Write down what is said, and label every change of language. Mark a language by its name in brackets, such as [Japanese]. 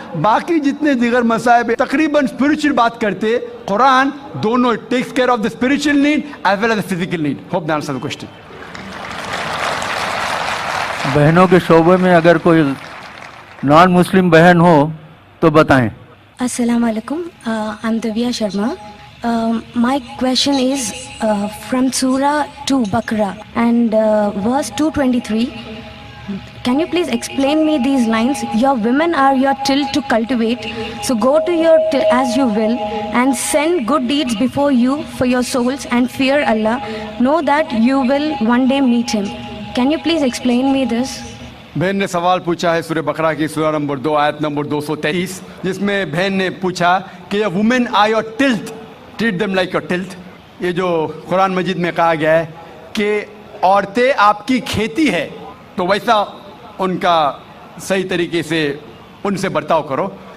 [Hindi] बाकी जितने दिगर मसाइब तकरीबन स्पिरिचुअल बात करते, कुरान दोनों [English] Takes care of the spiritual need as well as the physical need. Hope that answers the question. [Hindi] बहनों के शोबे में अगर कोई नॉन मुस्लिम बहन हो तो बताएं। [English] Assalamu alaikum. I'm Divya Sharma. My question is from Surah 2 Baqarah and verse 223. Can you please explain me these lines? Your women are your till to cultivate, so go to your till as you will, and send good deeds before you for your souls, and fear Allah. Know that you will one day meet Him. Can you please explain me this? [Hindi] बहन ने सवाल पूछा है सूरह बकरा की सूरह number 2 आयत नंबर 223, जिसमें बहन ने पूछा कि [English] women are your tilth, [Hindi] treat them like your tilth. ये जो कुरान मजीद में कहा गया है कि औरतें आपकी खेती है, तो वैसा उनका सही तरीके से उनसे बर्ताव करो।